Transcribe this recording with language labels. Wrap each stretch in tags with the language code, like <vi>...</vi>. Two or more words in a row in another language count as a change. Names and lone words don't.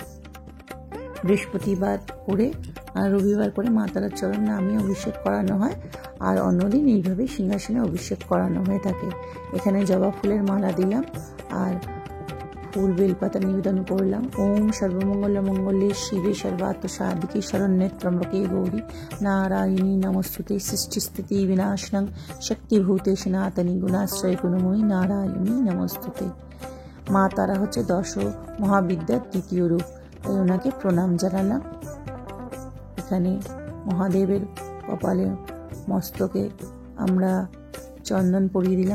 <bn>বৃহস্পতিবার করে আর রবিবার করে মা তারার চরণ নামে অভিষেক করানো হয়। আর অন্যদিন এইভাবে সিংহাসনে অভিষেক করানো হয়ে থাকে। এখানে জবা ফুলের মালা দিলাম আর ফুল বেলপাতা নিবেদন করলাম।</bn> <sa>ওম সর্বমঙ্গল মঙ্গলে শিবে সর্বার্থ সাধিকে শরণ্যে ত্র্যম্বকে গৌরী নারায়ণী নমস্তুতে। সৃষ্টিস্থিতি বিনাশনং শক্তিভূতে সনাতনী গুণাশ্রয় গুণময়ী নারায়ণী নমস্তুতে।</sa> <bn>মা তারা হচ্ছে 10 মহাবিদ্যার দ্বিতীয় রূপ, তাই ওনাকে প্রণাম জানালাম। এখানে মহাদেবের কপালে মস্তকে আমরা চন্দন পরিয়ে দিলাম।</bn>